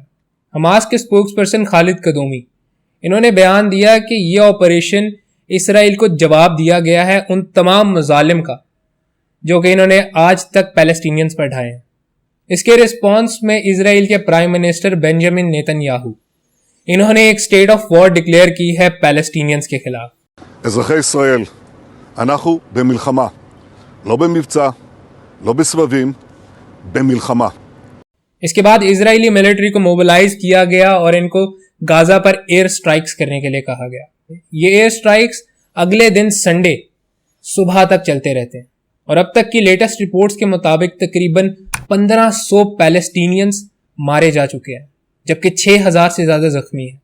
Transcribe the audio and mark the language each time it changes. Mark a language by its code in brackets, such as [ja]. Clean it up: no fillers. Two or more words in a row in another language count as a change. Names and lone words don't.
[hi] हमास के [en] spokesperson [hi] खालिद कदोमी, इन्होंने बयान दिया कि यह ऑपरेशन इसराइल को जवाब दिया गया है उन तमाम मजालिम का जो कि इन्होंने आज तक पैलेस्टीनियंस पर ढाए हैं। इसके रिस्पॉन्स में इजराइल के [en] prime minister [hi] बेंजामिन नेतन्याहू, इन्होंने एक [en] state of war declare [hi] की है पैलेस्टीनियंस के खिलाफ। [he] אזרחי ישראל, אנחנו במלחמה, לא במבצע, לא בסבבים, במלחמה. [hi] इसके बाद इजरायली मिलिट्री को मोबिलाइज किया गया और इनको गाजा पर [en] air strikes [hi] करने के लिए कहा गया। ये [en] air strikes [hi] अगले दिन संडे सुबह तक चलते रहते हैं और अब तक की [en] latest reports [hi] के मुताबिक तकरीबन 1500 पैलेस्टीनियंस मारे जा चुके हैं, जबकि 6000 से ज्यादा जख्मी हैं।